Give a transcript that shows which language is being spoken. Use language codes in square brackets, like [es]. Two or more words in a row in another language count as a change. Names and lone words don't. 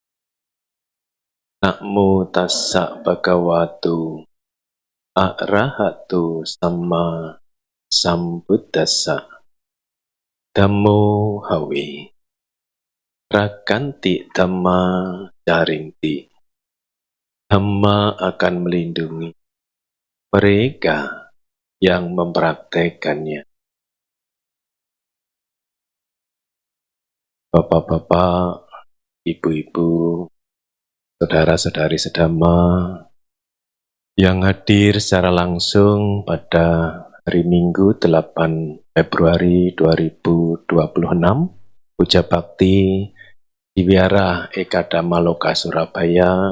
[pi] Namo tassa bhagavato arahato samma sambuddhassa. Dhammo hawe rakanti dhamma carinti. [id] Dhamma akan melindungi mereka yang mempraktekannya. Bapak-bapak, ibu-ibu, saudara-saudari sedhamma yang hadir secara langsung pada hari Minggu 8 Februari 2026, Puja Bakti di Wihara Ekadama Loka Surabaya.